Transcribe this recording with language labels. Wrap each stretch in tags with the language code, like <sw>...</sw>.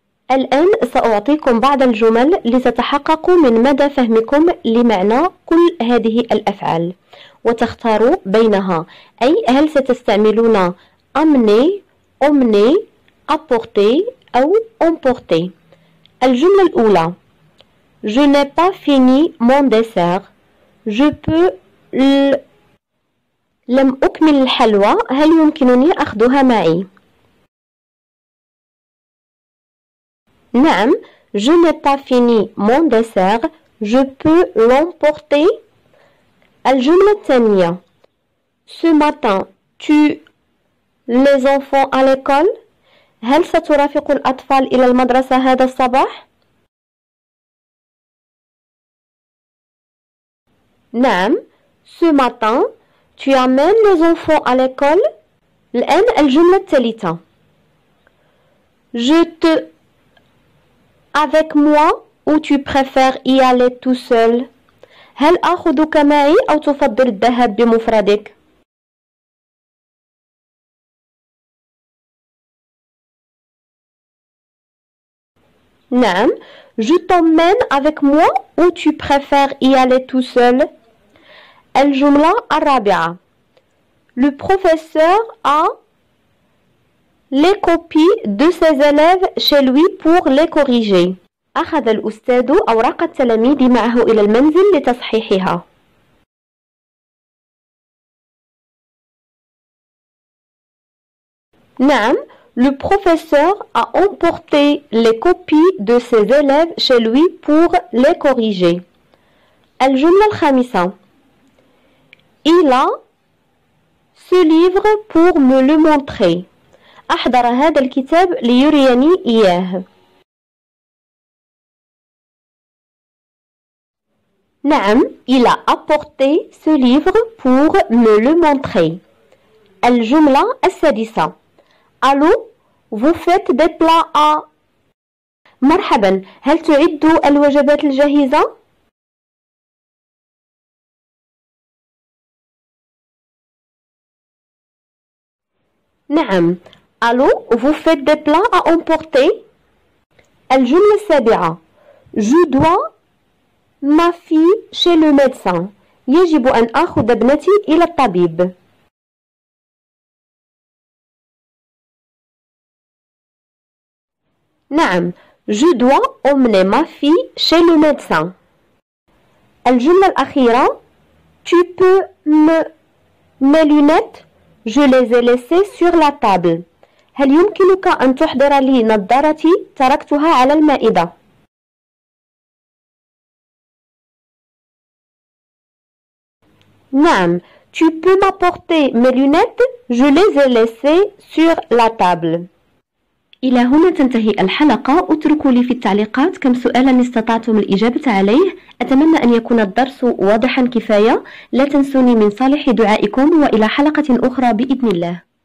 <ar>الآن سأعطيكم بعض الجمل لتتحققوا من مدى فهمكم لمعنى كل هذه الأفعال وتختاروا بينها أي هل ستستعملون amener, emmener, apporter أو emporter. الجملة الأولى</ar> <fr>Je n'ai pas fini mon dessert. Je peux</fr> <ar>لم أكمل الحلوى هل يمكنني أخذها معي؟ نعم.</ar> <fr>Je n'ai pas fini mon dessert. Je peux l'emporter.</fr> <ar>الجملة الثانية.</ar> <fr>Ce matin, tu les enfants à l'école.</fr> <ar>هل سترافق الأطفال إلى المدرسة هذا الصباح؟ نعم.</ar> <fr>Ce matin, tu amènes les enfants à l'école.</fr> <ar>الآن الجملة الثالثة.</ar> <fr>Je te avec moi ou tu préfères y aller tout seul؟</fr> <ar>هل آخذك معي أو تفضل الذهاب بمفردك؟ نعم.</ar> <fr>Je t'emmène avec moi ou tu préfères y aller tout seul؟</fr> <ar>الجملة الرابعة.</ar> <fr>Le professeur a les copies de ses élèves chez lui pour les corriger.</fr> <ar>أخذ الأستاذ أوراق التلاميذ معه إلى المنزل لتصحيحها. نعم.</ar> <fr>Le professeur a emporté les copies de ses élèves chez lui pour les corriger.</fr> <ar>الجملة الخامسة.</ar> <fr>Il a ce livre pour me le montrer.</fr> <ar>أحضر هذا الكتاب ليريني إياه. نعم.</ar> <fr>Il a apporté ce livre pour me le montrer.</fr> <ar>الجملة السادسة.</ar> <fr>Allô, vous faites des plats à.</fr> <ar>مرحبا، هل تعد الوجبات الجاهزة؟ نعم.</ar> <fr>Allô, vous faites des plats à emporter؟</fr> <ar>الجملة السابعة.</ar> <fr>Je dois ma fille chez le médecin.</fr> <ar>يجب أن آخذ ابنتي إلى الطبيب. نعم.</ar> <fr>Je dois emmener ma fille chez le médecin.</fr> <ar>الجملة الأخيرة.</ar> <fr>Tu peux mes lunettes. Je les ai laissées sur la table.</fr> <ar>هل يمكنك أن تحضر لي نظارتي؟ تركتها على المائدة. نعم.</ar> <fr>Tu peux m'apporter mes lunettes? Je les ai laissées sur la table.</fr> <ar>إلى هنا تنتهي الحلقة. اتركوا لي في التعليقات كم سؤالا استطعتم الإجابة عليه. أتمنى أن يكون الدرس واضحا كفاية. لا تنسوني من صالح دعائكم وإلى حلقة أخرى بإذن الله.</ar>